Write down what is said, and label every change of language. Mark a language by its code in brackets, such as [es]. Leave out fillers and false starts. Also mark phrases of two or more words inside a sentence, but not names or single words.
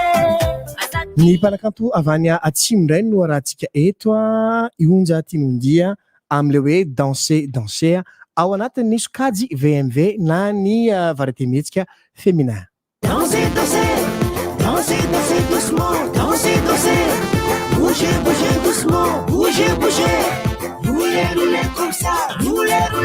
[mg] ny mpanakanto avany atsimo indray no arahantsika eto ionja tinondia am'le hoe danser ao anatin'ny sokajy VMV na ny variété mihetsika féminin [fr] Dansez doucement, bougez doucement, bougez roulez comme ça, roulez